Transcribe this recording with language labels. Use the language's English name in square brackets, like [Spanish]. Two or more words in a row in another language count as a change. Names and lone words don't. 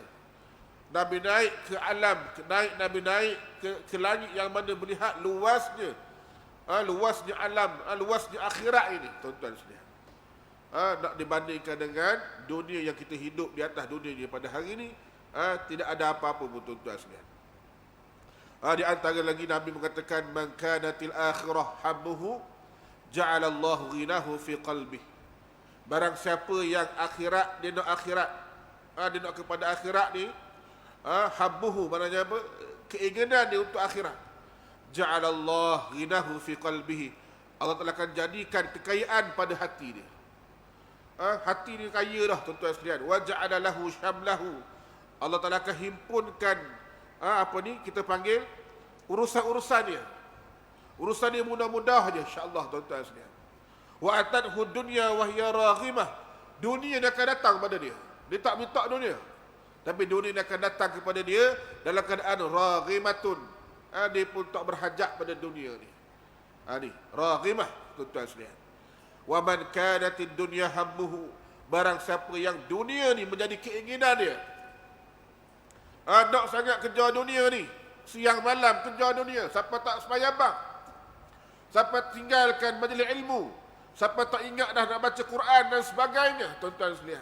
[Malay] Nabi naik ke alam, Nabi naik ke langit yang mana melihat luasnya alam, luasnya akhirat ini, tuan-tuan sekalian. Nak dibandingkan dengan dunia yang kita hidup di atas dunia ni pada hari ini, tidak ada apa-apa pun, tuan-tuan sekalian. Di antara lagi Nabi mengatakan, [Arabic] من كانت الآخرة همه جعل الله غناه في قلبه. [Malay] Barang siapa yang akhirat, dia nak akhirat, dia nak kepada akhirat ni, habbuhu, maknanya apa? Keinginan dia untuk akhirat. [Arabic] جعل الله غناه في قلبه. [Malay] Allah Ta'ala akan jadikan kekayaan pada hati dia. Hati dia kaya dah, tuan-tuan sekalian. [Arabic] وجعل له شمله. [Malay] Allah Ta'ala akan himpunkan, kita panggil urusan-urusan dia. Urusan dia mudah-mudah je, [Arabic] إن شاء الله, [Malay] tuan-tuan sekalian. [Arabic] وأتته الدنيا وهي راغمة. [Malay] Dunia dia akan datang pada dia. Dia tak minta dunia, tapi dunia dia akan datang kepada dia dalam keadaan raghimatun. Dia pun tak berhajat pada dunia ni. Ni raghimah, tuan-tuan sekalian. [Arabic] ومن كانت الدنيا همه. [Malay] Barang siapa yang dunia ni menjadi keinginan dia, nak sangat kejar dunia ni, siang malam kejar dunia, siapa tak sembahyang bang, siapa tinggalkan majlis ilmu, siapa tak ingat dah nak baca Quran dan sebagainya, tuan-tuan sekalian.